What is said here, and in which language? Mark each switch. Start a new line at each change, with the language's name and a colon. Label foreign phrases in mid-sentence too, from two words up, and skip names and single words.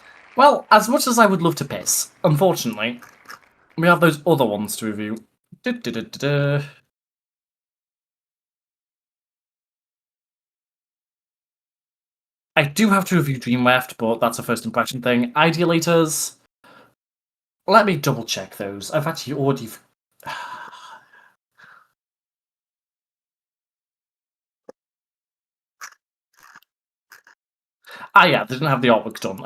English: Well, as much as I would love to piss, unfortunately, we have those other ones to review. Du-du-du-du-du. I do have to review Dreamleft, but that's a first impression thing. Idealators. Let me double check those. I've actually already. Ah, yeah, they didn't have the artwork done.